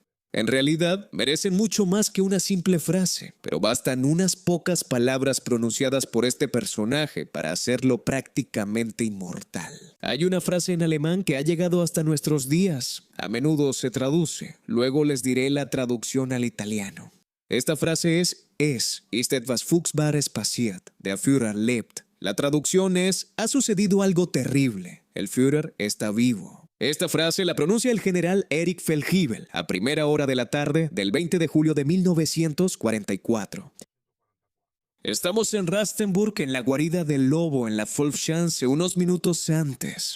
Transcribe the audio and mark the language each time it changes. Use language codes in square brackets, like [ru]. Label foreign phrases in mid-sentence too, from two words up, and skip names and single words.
[es] En realidad, merecen mucho más que una simple frase, pero bastan unas pocas palabras pronunciadas por este personaje para hacerlo prácticamente inmortal. Hay una frase en alemán que ha llegado hasta nuestros días. A menudo se traduce, luego les diré la traducción al italiano. Esta frase [de] ist etwas Furchtbares passiert, der Führer lebt. [es] La traducción es, ha sucedido algo terrible, el Führer está vivo. Esta frase la pronuncia el general Erich Feldgiebel a primera hora de la tarde del 20 de julio de 1944. Estamos en Rastenburg, en la guarida del lobo en la Wolfschanze, unos minutos antes.